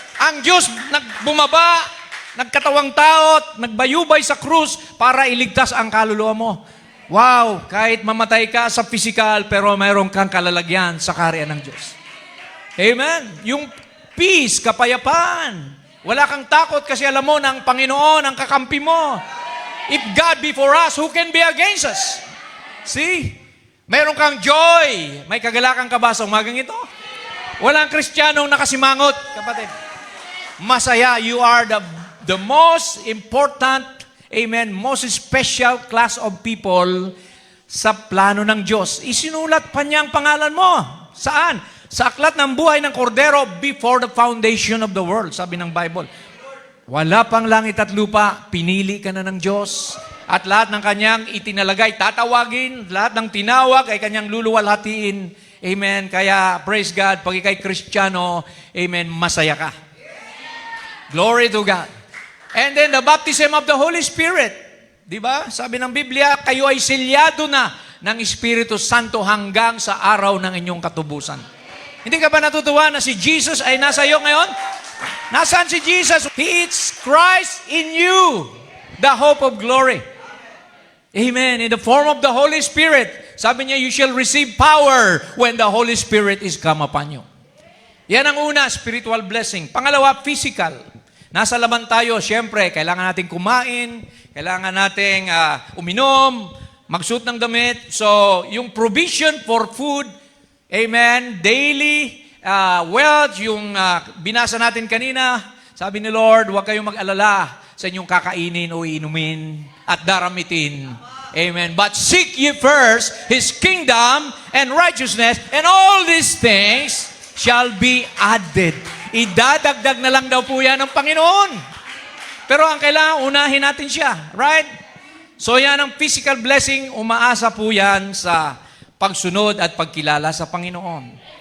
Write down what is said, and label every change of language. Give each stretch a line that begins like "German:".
Filipino: Ang Diyos nagbumaba, nagkatawang tao, nagbayubay sa krus para iligtas ang kaluluwa mo. Wow, kahit mamatay ka sa physical, pero mayroon kang kalalagyan sa kaharian ng Diyos. Amen. Yung peace, kapayapaan. Wala kang takot kasi alam mo na ang Panginoon ang kakampi mo.
English: If God be for us, who can be against us?
Filipino: See? Mayroon kang joy. May kagalakan ka ba sa umagang ito? Walang Kristiyanong nakasimangot, kapatid. Masaya,
English: you are the most important, amen, most special class of people
Filipino: sa plano ng Diyos. Isinulat pa niya ang pangalan mo. Saan? Sa aklat ng buhay ng Kordero
English: before the foundation of the world,
Filipino: sabi ng Bible. Wala pang langit at lupa, pinili ka na ng Diyos. At lahat ng kanyang itinalagay, tatawagin, lahat ng tinawag ay kanyang luluwalhatiin. Amen. Kaya, praise God, pag ikay Kristiyano, amen, masaya ka.
English: Glory to God. And then the baptism of the Holy Spirit.
Filipino: Di ba? Sabi ng Biblia, kayo ay selyado na ng Espiritu Santo hanggang sa araw ng inyong katubusan. Hindi ka ba natutuwa na si Jesus ay nasa iyo ngayon? Nasaan si Jesus?
English: He is Christ in you, the hope of glory. Amen. In the form of the Holy Spirit.
Filipino: Sabi niya,
English: you shall receive power when the Holy Spirit is come upon you.
Filipino: Yan ang una, spiritual blessing. Pangalawa, physical. Nasa laban tayo, siyempre, kailangan natin kumain, kailangan natin uminom, magsuot ng damit. So, yung provision for food, amen, daily wealth, yung binasa natin kanina, sabi ni Lord, huwag kayong mag-alala sa inyong kakainin o inumin at daramitin. Amen.
English: But seek ye first His kingdom and righteousness, and all these things shall be added.
Filipino: Idadagdag na lang daw po yan ng Panginoon. Pero ang kailangan, unahin natin siya. Right? So yan ang physical blessing, umaasa po yan sa pagsunod at pagkilala sa Panginoon.